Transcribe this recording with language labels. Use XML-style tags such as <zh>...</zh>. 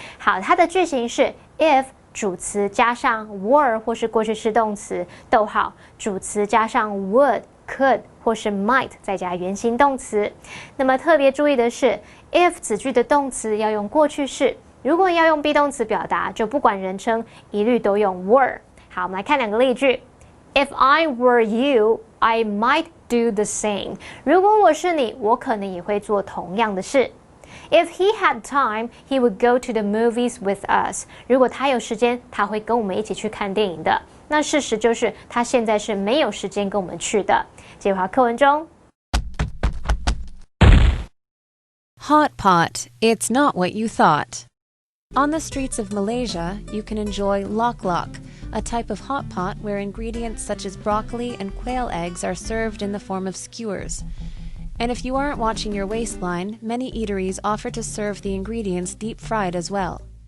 <zh>好，它的句型是 if 主词加上 were 或是过去式动词，逗号主词加上 would、could 或是 might 再加原形动词。那么特别注意的是 if 子句的动词要用过去式，如果要用 be 动词表达，就不管人称一律都用 were。好，我们来看2个例句。</zh> <en>If I were you, I might do the same.</en> <zh>如果我是你，我可能也会做同样的事。</zh> <en>If he had time, he would go to the movies with us.</en> <zh>如果他有时间，他会跟我们一起去看电影的。那事实就是他现在是没有时间跟我们去的。接回课文中。</zh> <en>Hotpot, it's not what you thought. On the streets of Malaysia, you can enjoy lok-lok, a type of hot pot where ingredients such as broccoli and quail eggs are served in the form of skewers. And if you aren't watching your waistline, many eateries offer to serve the ingredients deep-fried as well.</en>